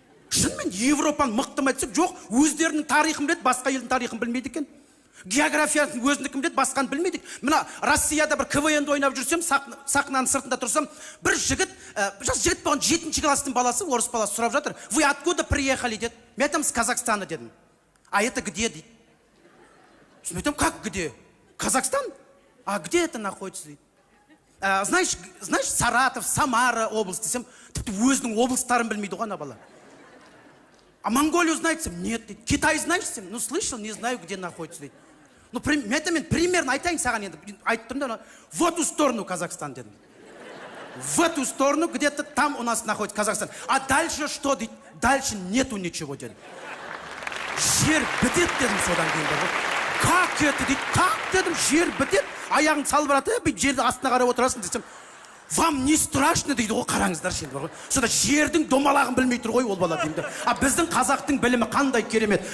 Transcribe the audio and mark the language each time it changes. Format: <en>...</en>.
<kk>Шынымен Европаны мықты айтсақ, жоқ, өздерінің тарихын біледі, басқа елдің тарихын білмейді екен. Географиясын өзіндікін біледі, басқаны білмейді. Мына Россияда бір КВН-ді ойнап жүрсем, сахнаның сыртында тұрсам, бір жігіт, жас жігіт болған 7-ші класстың баласы, орыс баласы сұрап жатыр.</kk> <ru>Вы откуда приехали,</ru> <kk>деді. Мен айтамын,</kk> <ru>с Казахстана,</ru> <kk>дедім.</kk> <ru>А это где,</ru> <kk>дейді.</kk> <ru>Мен айтамын, как где? Казахстан? А где это находится,</ru> <kk>дейді.</kk> <ru>Знаешь,</ru> <kk>Саратов, Самара область десем, тіпті өзінің облыстарын білмейді ғой ана бала.</kk> <ru>А Монголию знаете? Нет. Китай знаете? Ну, слышал, не знаю, где находится. Ну, это</ru> <kk>мен</kk> <ru>примерно</ru> <kk>айтайын саған енді. Айттым да,</kk> <ru>в эту сторону Казахстан,</ru> <kk>дедім.</kk> <ru>В эту сторону, где-то там у нас находится Казахстан. А дальше что,</ru> <kk>дейді?</kk> <ru>Дальше нету ничего,</ru> <kk>дедім. Жер бітет, дедім содан кейін.</kk> <ru>Как это,</ru> <kk>дейді? Как, дедім, жер бітет? Аяғын салып барады, бүйтіп жерді астына қарап отырасың десем,</kk> <ru>вам не страшно,</ru> <kk>дейді ғой, қараңыздар шенді бар ғой. Сода жердің домалағын білмей тұр ғой ол бала деймді. А біздің қазақтың білімі қандай керемет.</kk>